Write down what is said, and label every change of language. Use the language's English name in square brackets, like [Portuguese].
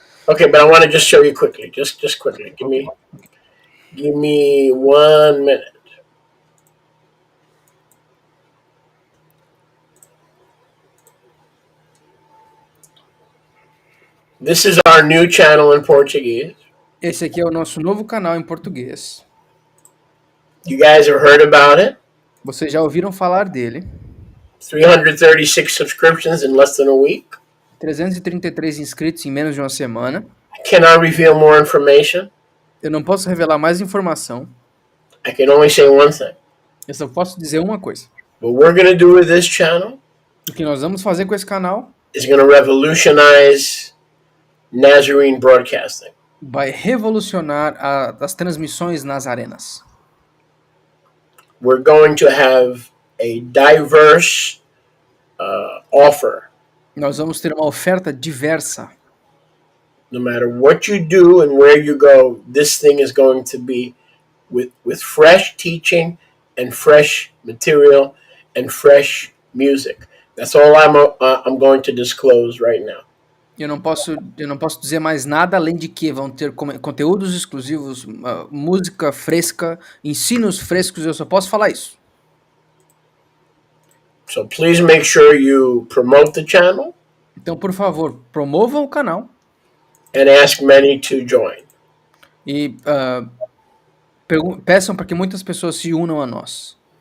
[English] Okay, but I want to just show you quickly. Just quickly. Give me 1 minute. This is our new channel in Portuguese. [Portuguese] Esse aqui é o nosso novo canal em português. [English] You guys have heard about it? [Portuguese] Vocês já ouviram falar dele? [English] 336 subscriptions in less than a week. [Portuguese] 333 inscritos em menos de uma semana. [English] I cannot reveal more information. [Portuguese] Eu não posso revelar mais informação. [English] I can only say one thing. [Portuguese] Eu só posso dizer uma coisa. [English] What we're going to do with this channel [Portuguese] O que nós vamos fazer com esse canal [English] is going to revolutionize Nazarene broadcasting. [Portuguese] vai revolucionar as transmissões nas arenas. [English] We're going to have a diverse offer. [Portuguese] Nós vamos ter uma oferta diversa. [English] no matter what you do and where you go, this thing is going to be with fresh teaching and fresh material and fresh music. That's all I'm going to disclose right now. [Portuguese] Eu não posso dizer mais nada além de que vão ter conteúdos exclusivos, música fresca, ensinos frescos, eu só posso falar isso. [English] So please make sure you promote the channel. [Portuguese] Então, por favor, promovam o canal. [English] And ask many to join. [Portuguese] E peçam para que muitas pessoas se unam a nós.